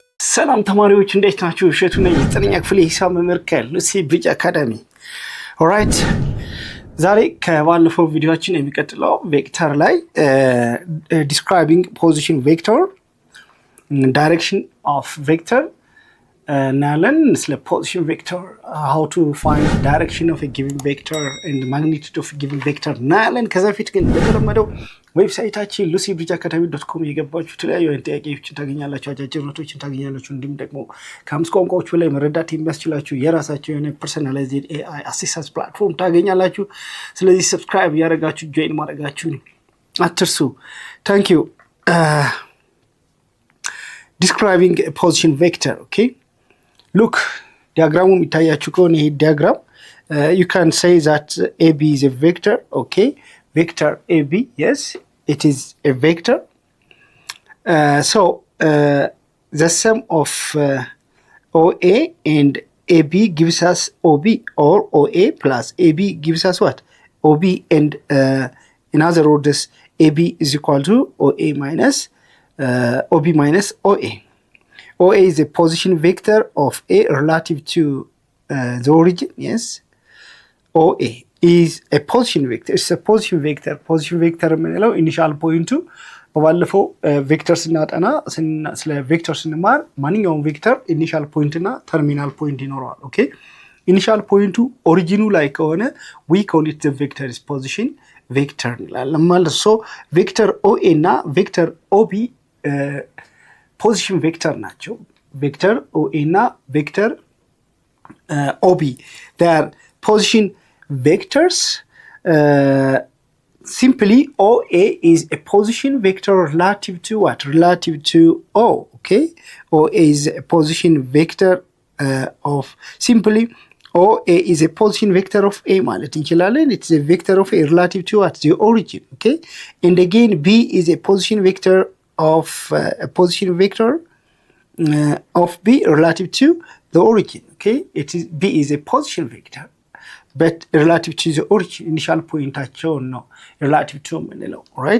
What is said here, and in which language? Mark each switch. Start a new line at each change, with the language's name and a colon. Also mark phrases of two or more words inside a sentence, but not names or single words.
Amharic: ሰላም ተማሪዎች እንዴት ናችሁ? እሸቱ ነኝ። የዘጠነኛ ክፍል የሂሳብ መምህር ከሉሲ ብሪጅ አካዳሚ። ኦራይት ዛሬ ከባለፈው ቪዲዮችን የሚቀጥለው ቬክተር ላይ
English: describing position vector direction of vector
Amharic: እናያለን። ስለ
English: position vector how to find direction of a given vector and the magnitude of a given vector
Amharic: እናያለን። ከዛ በፊት ግን እንደተለመደው ዌብሳይታችን lucybridgeacademy.com የገባችሁ የተለያዩ ጥያቄዎችን ታገኛላችሁ፣ አጫጭር ኖቶችን ታገኛላችሁ። እንዲሁም ደግሞ ከአምስት ቋንቋዎች በላይ መረዳት የሚያስችላችሁ የራሳችሁ የሆነ
English: personalized AI assistance platform
Amharic: ታገኛላችሁ። ስለዚህ ሰብስክራይብ ያደረጋችሁ ጆይን ማድረጋችሁን አትርሱ።
English: thank you። Describing a position vector, okay? Look, diagram
Amharic: የሚታያችሁ ከሆነ ይሄ
English: diagram you can say that AB is a vector, okay? Vector AB, yes, it is a vector. The sum of OA and AB gives us OB, or OA plus AB gives us what? OB, and in other words, AB is equal to OA minus OB minus OA. OA is a position vector of A relative to the origin, yes. OA is a position vector. It's a position vector. Position vector
Amharic: የምንለው
English: initial point
Amharic: በባለፈው ቬክተር ስናጠና ስለ ቬክተር ስንማር ማንኛውም ቬክተር
English: initial point
Amharic: እና
English: terminal point
Amharic: ይኖረዋል።
English: okay initial point
Amharic: ኦሪጂኑ ላይ ከሆነ
English: we call it the vector is position vector
Amharic: እንላለን ማለት ነው። ቬክተር OA እና ቬክተር OB
English: position vector
Amharic: ናቸው። ቬክተር OA እና ቬክተር OB
English: they are position vectors. Simply OA is a position vector relative to what? Relative to O, okay? OA is a position vector of simply OA is a position vector of A
Amharic: ማለት እንችላለን.
English: It's a vector of A relative to what? The origin, okay? And again B is a position vector of a position vector of B relative to the origin, okay? B is a position vector but relative to the origin, initial point no relative to menelo, right?